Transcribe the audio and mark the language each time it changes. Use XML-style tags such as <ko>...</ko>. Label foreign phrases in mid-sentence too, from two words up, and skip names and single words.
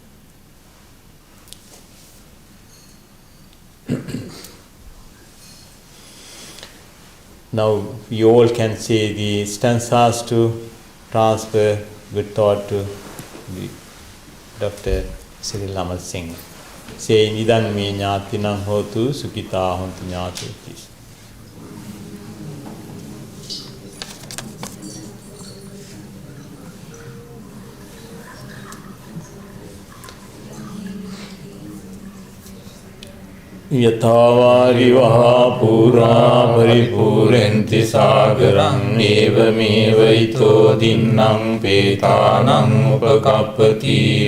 <en>Now you all can say the stanzas to transfer good thought to Dr. Cyrille Amerasinghe.</en> <pi>Say nidan me ñātinam hotu sukita hontu ñātu, please. Yathavārivaha pūrā paripūrenti sāgarang evameva ito dinnang pētānang upakappati</pi>